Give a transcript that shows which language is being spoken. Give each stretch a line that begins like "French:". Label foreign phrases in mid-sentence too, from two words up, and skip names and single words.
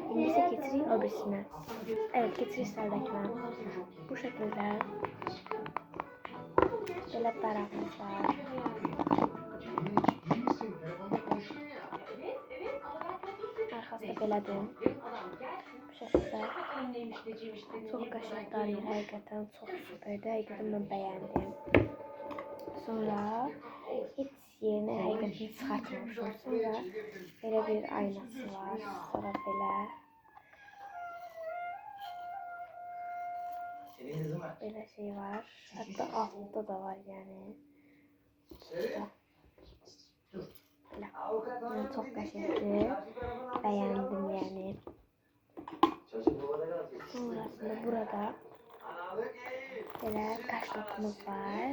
Turkish: İngilizce getiririk öbürsünə. Evet, getiririk sıradakına. Bu şekilde böyle tarafımız var.
Azerbaijani: Arkası belədir.
Turkish: Bu şekilde çok
Azerbaijani: qəşəngdir, həqiqətən çox süperdir. Həqiqətən mən bəyəndim. Sonra heç yerinə həqiqətən çıxartmamışım. Sonra belə bir aynası var. Sonra belə şey var.
Turkish: Hatta altta da var yani. Burada. Böyle. Yani çok qəşəngdir.
Azerbaijani: Bəyəndim yani.
Turkish: Sonrasında burada böyle kaş lokumuz var.